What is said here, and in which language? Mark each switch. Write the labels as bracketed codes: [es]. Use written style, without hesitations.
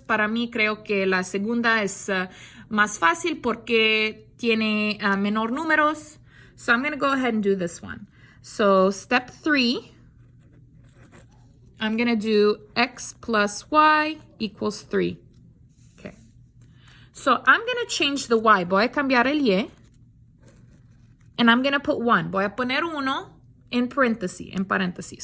[es] Para mí, creo que la segunda es más fácil porque tiene menor números. [en] So I'm going to go ahead and do this one. So step 3, I'm going to do x plus y equals 3. Okay. So I'm going to change the y. [es] Voy a cambiar el y. [en] And I'm going to put 1. [es] Voy a poner 1 in paréntesis.